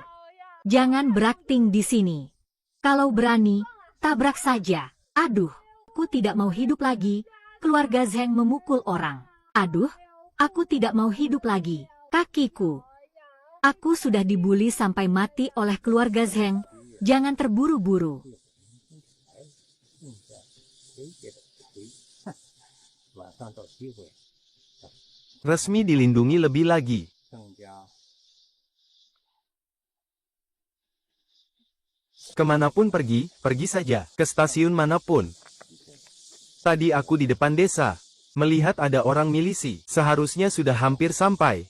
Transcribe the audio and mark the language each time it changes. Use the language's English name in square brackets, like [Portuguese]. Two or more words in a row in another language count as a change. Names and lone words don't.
[Indonesian] Jangan berakting di sini. Kalau berani, tabrak saja. Aduh, aku tidak mau hidup lagi. Keluarga Zheng memukul orang. Aduh, aku tidak mau hidup lagi. Kakiku. Aku sudah dibully sampai mati oleh keluarga Zheng. Jangan terburu-buru. [Chinese] 晚上找机会 [Indonesian] Resmi dilindungi lebih lagi. [Chinese] 更加 [Indonesian] Kemanapun pergi, pergi saja. Ke stasiun manapun. Tadi aku di depan desa. Melihat ada orang milisi. Seharusnya sudah hampir sampai.